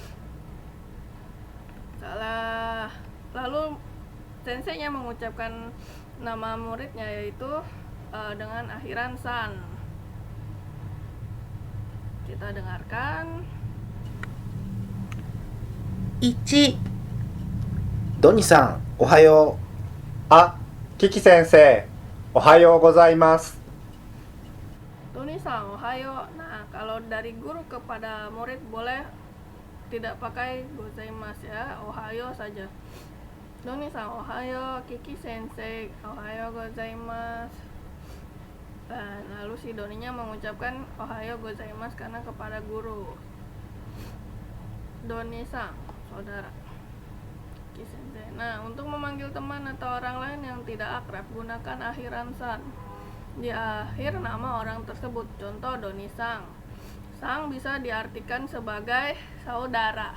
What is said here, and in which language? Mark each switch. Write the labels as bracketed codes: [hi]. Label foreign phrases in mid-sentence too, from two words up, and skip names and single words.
[id] Salah. Lalu senseinya mengucapkan nama muridnya yaitu dengan akhiran san. Kita dengarkan. 1、 [ja] ドニさん、おはよあ、キキ先生、おはようございます。トゥニさん、おはよう. [id] Nah, kalau dari guru kepada murid boleh tidak pakai gozaimasu ya, ohayo saja. [ja] トゥニさん、おはよう。キキ先生、おはようございます. [id] Dan lalu si Doninya mengucapkan [ja] おはようございます [id] karena kepada guru. Doni-san, saudara. Kiki sensei. Nah, untuk memanggil teman atau orang lain yang tidak akrab, gunakan akhiran san di akhir nama orang tersebut. Contoh Doni-san. Sang bisa diartikan sebagai saudara.